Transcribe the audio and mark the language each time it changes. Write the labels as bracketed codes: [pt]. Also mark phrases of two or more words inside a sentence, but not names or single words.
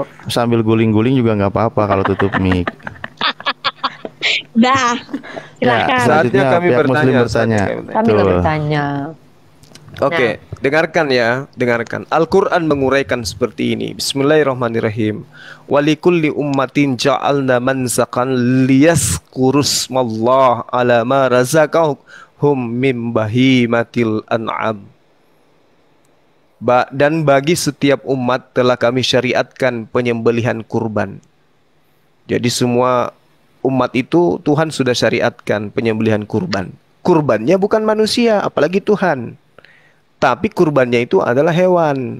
[id] Sambil guling-guling juga nggak apa-apa kalau tutup mic. Dah, silakan. Saatnya Selanjutnya kami pihak Muslim bertanya, bertanya. saatnya kami Kami lah Betul. bertanya. Oke, dengarkan ya, dengarkan. Al-Quran menguraikan seperti ini. Bismillahirrahmanirrahim. [ar] ولكل أمة جعلنا منسكا ليذكروا اسم الله على ما رزقهم من بهيمة الأنعام. [id] Dan bagi setiap umat telah kami syariatkan penyembelihan kurban. Jadi semua umat itu Tuhan sudah syariatkan penyembelihan kurban. Kurbannya bukan manusia, apalagi Tuhan. Tapi kurbannya itu adalah hewan.